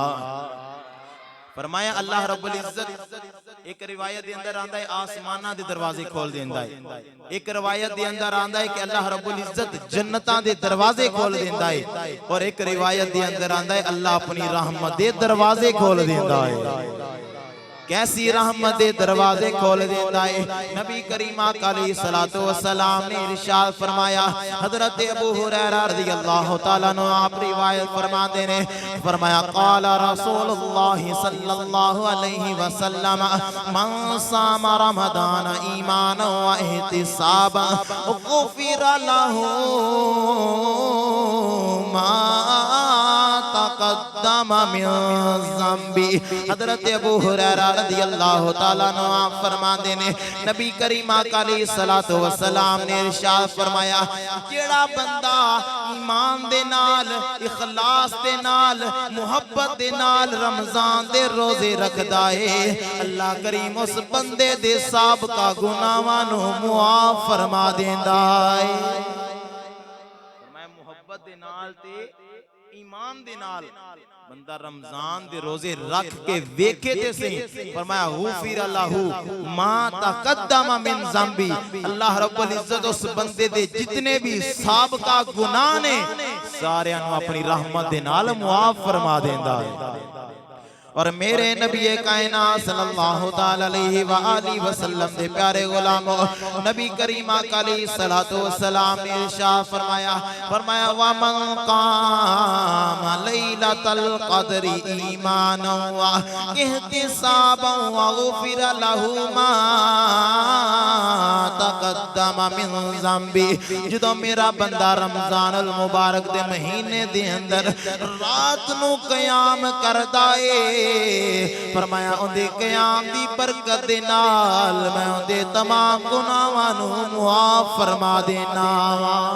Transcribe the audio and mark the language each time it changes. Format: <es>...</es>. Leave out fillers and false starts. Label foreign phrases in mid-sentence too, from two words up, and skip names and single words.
<pa>فرمایا اللہ رب العزت ایک روایت دے اندر آندا ہے اسماناں دے دروازے کھول دیندا ہے ایک روایت دے اندر آندا ہے کہ اللہ رب العزت جنتاں دے دروازے کھول دیندا ہے اور ایک روایت دے اندر آندا ہے اللہ اپنی رحمت دے دروازے کھول دیندا ہے کیسی رحمت دے دروازے کھول دیتا ہے. نبی کریم</pa> <ar>عليه الصلاة و السلام</ar> <pa>نے ارشاد فرمایا حضرت ابو ہریرہ</pa> <ar>رضي الله تعالى عنه</ar> <pa>آپ روایت فرماتے نے فرمایا</pa> <ar>قال رسول الله صلى الله عليه وسلم من صام رمضان إيمانا و احتسابا غفر له ما تقدم من ذنبه.</ar> <pa>حضرت ابو ہریرہ</pa> <ar>رضي الله تعالى عنه</ar> <pa>آپ فرماتے نے نبی کریم</pa> <ar>عليه الصلاة و السلام</ar> <pa>نے ارشاد فرمایا جیڑا بندہ ایمان دے نال اخلاص دے نال محبت دے نال رمضان دے روزے رکھدا ہے اللہ کریم اس بندے دے سابقہ گناہاں نوں معاف فرما دیندا ہے. فرمایا محبت دے نال تے ایمان دے نال بندہ رمضان دے روزے رکھ کے ویکھے تے صحیح فرمایا</pa> <ar>غفر له ما تقدم من ذنبه</ar> <pa>اللہ رب العزت اس بندے دے جتنے بھی سابقہ گناہ نے ساریاں نوں اپنی رحمت دے نال معاف فرما دیندا ہے. اور میرے نبی کائنات</pa> <ar>صلى الله تعالى عليه و آله وسلم</ar> <pa>دے پیارے غلامو نبی کریم</pa> <ar>عليه الصلاة و السلام</ar> <pa>نے ارشاد فرمایا فرمایا</pa> <ar>و من قام ليلة القدر إيمانا و احتسابا و غفر له ما تقدم من ذنبه.</ar> <pa>جدوں میرا بندہ رمضان المبارک دے مہینے دے اندر رات نوں قیام کردا ہے فرمایا انکے قیام دی برکت دے نال میں انکے تمام گناہاں نوں معاف فرما دینا واں.</pa>